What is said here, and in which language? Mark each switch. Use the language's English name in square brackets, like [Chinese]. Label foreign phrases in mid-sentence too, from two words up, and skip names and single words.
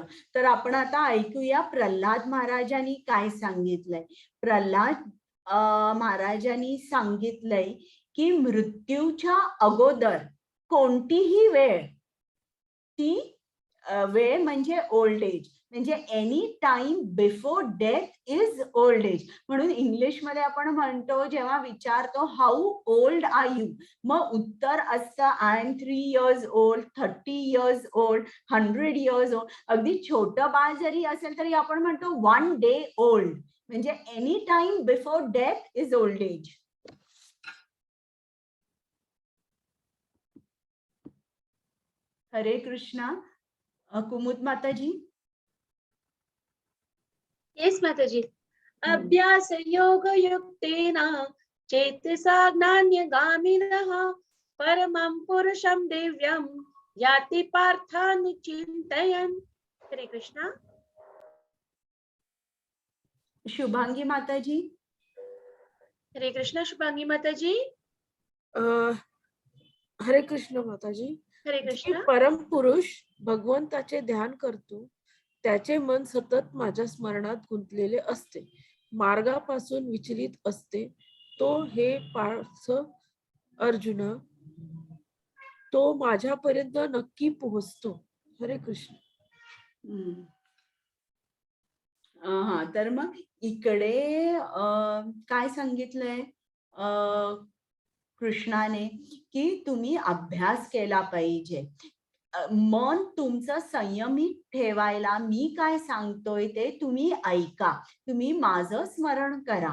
[Marathi] तर आपण आता ऐकूया प्रल्हाद महाराजांनी काय सांगितलंय. प्रल्हाद महाराजांनी सांगितलंय की मृत्यूच्या अगोदर कोणतीही वेळ, ती वेळ म्हणजे [English] old age, [Marathi] म्हणजे [English] any time before death is old age. [Marathi] म्हणून इंग्लिशमध्ये आपण म्हणतो जेव्हा विचारतो [English] how old are you, [Marathi] मग उत्तर असतं [English] I am 3 years old, 30 years old, 100 years old. [Marathi] अगदी छोटं बाळ जरी असेल तरी आपण म्हणतो [English] 1 day old. म्हणजे any time before death is old age. [Marathi] हरे कृष्णा. कुमुद माताजी. येस माताजी. [Sanskrit] अभ्यास योग युक्तेन चेतसा ज्ञानगामिनः परमं पुरुषं दिव्यं याति पार्थानुचिन्तयन्. [Marathi] हरे कृष्णा. शुभांगी माताजी. हरे कृष्णा. शुभांगी माताजी. हरे कृष्ण माताजी. हरे जी कृष्णा. परम पुरुष भगवंताचे ध्यान करतो त्याचे मन सतत माझ्या स्मरणात गुंतलेले असते, मार्गापासून विचलित असते. तो हे पार्थ अर्जुना, तो माझ्यापर्यंत नक्की पोहोचतो. हरे कृष्ण. हा, तर मग इकडे काय सांगितलंय कृष्णाने की तुम्ही अभ्यास केला पाहिजे. मन तुमचं संयमित ठेवायला मी काय सांगतोय ते तुम्ही ऐका, तुम्ही माझं स्मरण करा.